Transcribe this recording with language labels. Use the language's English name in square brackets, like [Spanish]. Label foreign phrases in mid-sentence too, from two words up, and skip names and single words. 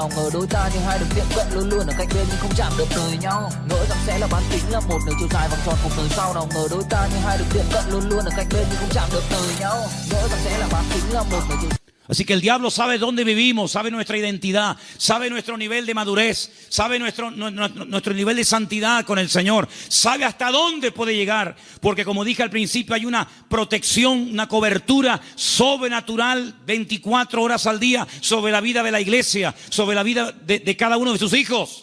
[Vietnamese] Nào ngờ đôi ta như hai đường tiệm cận luôn luôn ở cạnh bên nhưng không chạm được đời nhau. Ngỡ rằng sẽ là bán kính, là một nửa chiều dài vòng tròn cuộc đời sau. Nào ngờ đôi ta như hai đường tiệm cận luôn luôn ở cạnh bên nhưng không chạm được đời nhau. Ngỡ rằng sẽ là bán kính, là một nửa chiều. [Spanish] Así que el diablo sabe dónde vivimos, sabe nuestra identidad, sabe nuestro nivel de madurez, sabe nuestro nivel de santidad con el Señor, sabe hasta dónde puede llegar, porque como dije al principio hay una protección, una cobertura sobrenatural 24 horas al día sobre la vida de la iglesia, sobre la vida de cada uno de sus hijos.